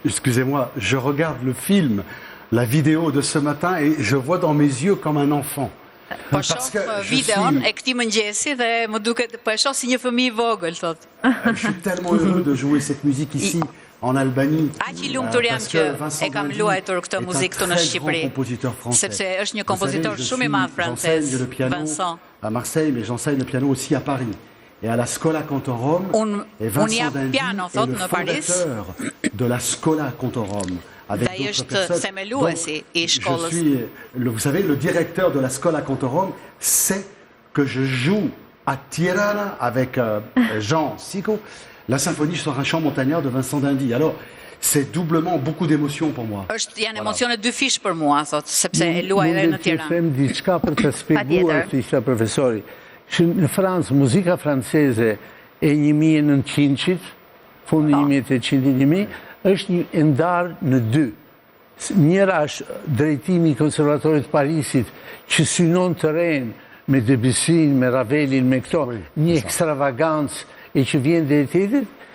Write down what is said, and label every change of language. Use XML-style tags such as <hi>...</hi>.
<fr>Excusez-moi, je regarde le film, la vidéo de ce matin et je vois dans mes yeux comme un enfant.</fr> <sq>Po shoh videon e këtij mëngjesi dhe më duket po e shoh si një fëmijë i vogël, thotë.</sq> <fr>Je suis tellement heureux de jouer cette musique ici en Albanie.</fr> <sq>Aq i lumtur jam që e kam luajtur këtë muzikë këtu në Shqipëri. Sepse është një kompozitor shumë i madh francez, Vincent.</sq> <fr>À Marseille, mais j'enseigne le piano aussi à Paris. Et à la Schola Cantorum, et Vincent d'Indy est le fondateur de la Schola Cantorum. Avec d'autres personnes. Donc, je suis, vous savez, le directeur de la Schola Cantorum sait que je joue à Tirana avec Jean Sico la symphonie sur un chant montagnard de Vincent d'Indy. Alors, c'est doublement beaucoup d'émotions pour moi.</fr> <sq>Janë emocione dy fish për mua, thot, sepse e luaj edhe në Tiranë. Mund të them diçka për të shpjeguar këtë profesori. Në Francë, muzika franceze e 1900-shit, fundi 1800-1000, është një ndarë në dy. Njëra është drejtimi i Konservatorit Parisit që synon terren me Debussyn, me Ravelin, me këto, një ekstravagancë e që vjen dhe tjetër.</sq>